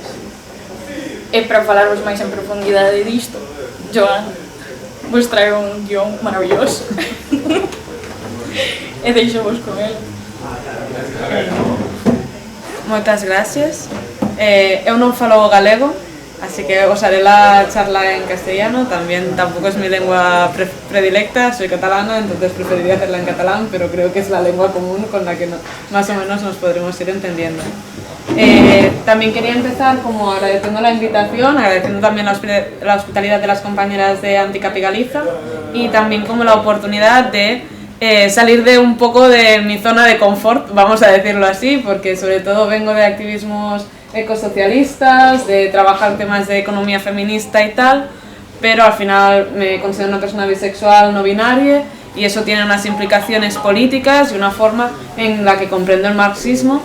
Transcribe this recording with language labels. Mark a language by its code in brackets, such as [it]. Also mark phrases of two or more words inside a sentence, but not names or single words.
[gl] E para falarvos máis en profundidade disto, Joana vos trae un guión maravilloso e deixo vos con ele. Moitas gracias. Eu non falo galego, así que [es] os haré la charla en castellano. También tampoco es mi lengua predilecta, soy catalana, entonces preferiría hacerla en catalán, pero creo que es la lengua común con la que más o menos nos podremos ir entendiendo. También quería empezar como agradeciendo la invitación, agradeciendo también la hospitalidad de las compañeras de Anticapi Galiza y también como la oportunidad de salir de un poco de mi zona de confort, vamos a decirlo así, porque sobre todo vengo de activismos ecosocialistas, de trabajar temas de economía feminista y tal, pero al final me considero una persona bisexual no binaria y eso tiene unas implicaciones políticas y una forma en la que comprendo el marxismo.